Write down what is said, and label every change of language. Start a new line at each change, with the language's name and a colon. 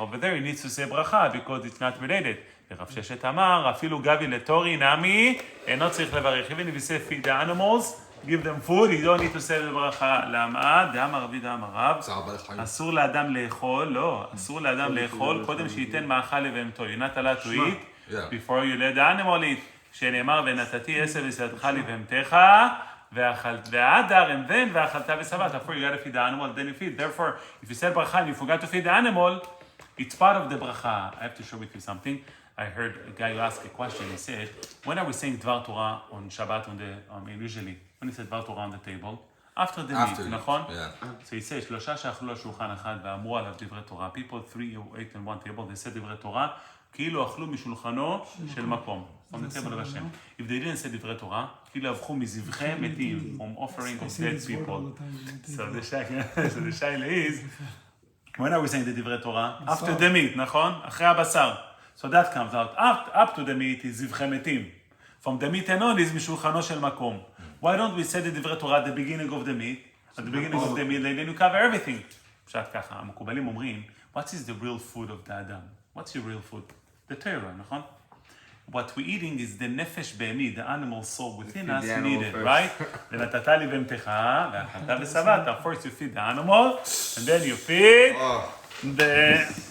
English: Over there he needs to say ברכה, because it's not related.
Hebrew: ורב ששת אמר, אפילו גבי לתורי נעמי, אינו צריך לברך.
English: Even if you say feed the animals, give them food, you don't need to say ברכה.
Hebrew: למה? דאמר רבי דאמר רב, אסור לאדם לאכול, לא, אסור לאדם לאכול, קודם שייתן מאכל לבהמתו.
English: You're not allowed to eat before you let the animal eat.
Hebrew: שנאמר, ונתתי עשב ושדך לבהמתך, ואכלת והדר,
English: and then
Hebrew: ואכלת ושבעת.
English: Therefore you gotta feed the animal, then you feed. Therefore, if you said ברכה and you forgot to feed the animal, it's part of the bracha. I have to share with you something. I heard a guy who asked a question. He said, when are we saying Dvar Torah on Shabbat usually? When he said Dvar Torah on the table? After the meat, נכון? Yeah.
Hebrew: So he says, שלושה שאכלו על שולחן אחד ואמרו עליו דברי תורה.
English: People, 3 who ate on one table, they said דברי תורה,
Hebrew: כאילו אכלו משולחנו של מקום.
English: On the table of Hashem. If they didn't say דברי תורה,
Hebrew: כאילו הפכו מזבחי מתים,
English: from offering of dead people. So the shaila is, when are we saying the דברי תורה? After the meat, נכון?
Hebrew: אחרי הבשר.
English: So that comes out. Up to the meat is זבחי מתים. From the meat and on is
Hebrew: משולחנו של מקום.
English: Why don't we say the דברי תורה at the beginning of the meat? At the beginning of the meat, then you cover everything.
Hebrew: פשוט ככה, המקובלים אומרים,
English: what is the real food of the אדם? What's your real food? The Torah, נכון? What we're eating is the nefesh בהמי, the animal soul within us needed, right?
Hebrew: ונתת לי בהמתך, ואכלת ושבעת.
English: First you feed the animal, and then you feed the...